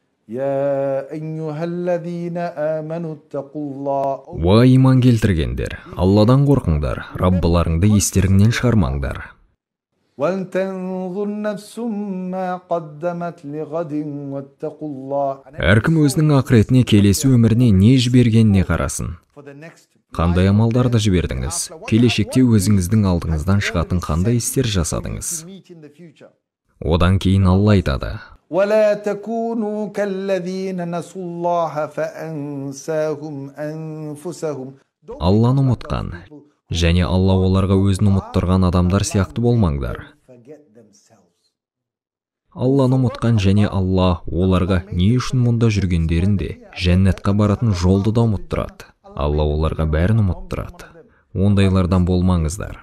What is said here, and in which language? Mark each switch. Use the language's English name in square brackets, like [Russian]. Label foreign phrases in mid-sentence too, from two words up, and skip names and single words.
[Arabic] يا أيها الذين آمنوا اتقوا الله [Kazakh] Уа иман келтіргендер, Алладан қорқыңдар, Раббыларыңды естеріңнен шығармаңдар. [Arabic] ولتنظر نفس ما قدمت لغد واتقوا الله. [Kazakh] Әркім өзінің ақыретіне, келесі өміріне не жібергеніне қарасын. Қандай амалдарды жібердіңіз? Келешекте өзіңіздің алдыңыздан шығатын қандай істер жасадыңыз? Одан кейін Алла айтады: [Arabic] ولا تكونوا كالذين نسوا الله فأنساهم أنفسهم. [Kazakh] Алланы ұмытқан, және Алла оларға өзін ұмыттырған адамдар сияқты болмаңдар. Алланы ұмытқан және Алла оларға не үшін мұнда жүргендерін де, жәннатқа баратын жолды да ұмыттырады. Алла оларға бәрін ұмыттырады. Ондайлардан болмаңыздар.